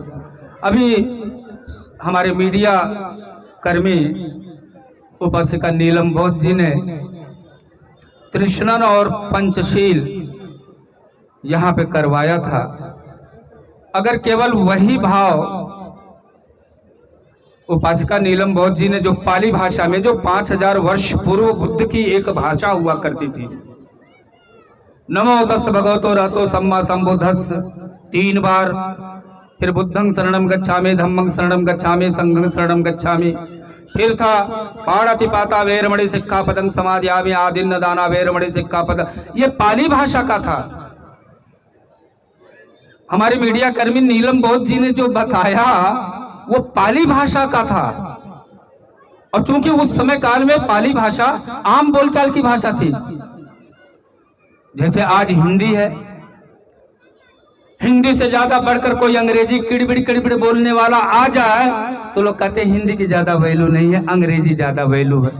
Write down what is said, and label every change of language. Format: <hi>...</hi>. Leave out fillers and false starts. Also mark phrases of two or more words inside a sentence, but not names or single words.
<hi>अभी हमारे मीडिया कर्मी उपासिका नीलम बोध जी ने तृष्णन और पंचशील यहाँ पे करवाया था। अगर केवल वही भाव उपासिका नीलम बोध जी ने जो पाली भाषा में, जो 5000 वर्ष पूर्व बुद्ध की एक भाषा हुआ करती थी,</hi> <pi>नमो तस् भगवतो रहतो सम्मा संबुद्धस्</pi> <hi>3 बार, फिर</hi> <pi>बुद्धं शरणं गच्छामि, धम्मं शरणं गच्छामि, संघं शरणं गच्छामि,</pi> <hi>फिर था</hi> <pi>पाणातिपाता वेरमणि सिक्खापदं समादियामि आदिन्न दाना वेरमणि सिक्खापद।</pi> <hi>ये पाली भाषा का था। हमारे मीडिया कर्मी नीलम बोध जी ने जो बताया वो पाली भाषा का था। और चूंकि उस समय काल में पाली भाषा आम बोलचाल की भाषा थी, जैसे आज हिंदी है, हिंदी से ज्यादा बढ़कर कोई अंग्रेजी किड़बिड़ बोलने वाला आ जाए तो लोग कहते हैं हिंदी की ज्यादा वैल्यू नहीं है, अंग्रेजी ज्यादा वैल्यू है।</hi>